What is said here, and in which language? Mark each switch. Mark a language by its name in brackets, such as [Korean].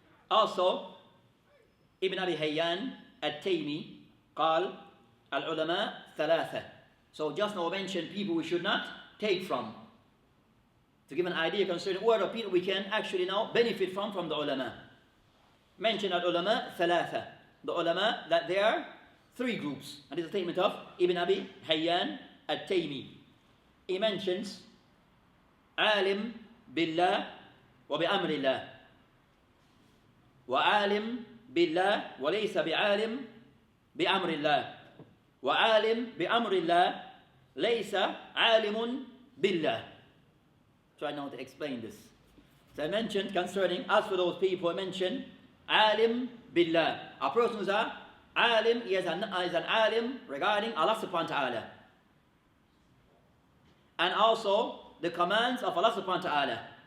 [English] Also, Ibn Abi Hayyan at-Taymi [Arabic] قال العلماء ثلاثة. [English] So just now mentioned people we should not take from. To give an idea concerning what are people we can actually now benefit from the ulama. Mention al-ulama ثلاثة. The ulama, that there are three groups. And this is a statement of Ibn Abi Hayyan at-Taymi. He mentions [Arabic] عالم بالله وبأمر الله وعالم بالله وليس بعالم بأمر الله وعالم بأمر الله ليس عالم بالله. [English] Try now to explain this. So I mentioned concerning, as for those people, I mentioned alim billah. A person who's a alim, he is an alim regarding Allah subhanahu wa ta'ala. And also the commands of Allah subhanahu wa ta'ala.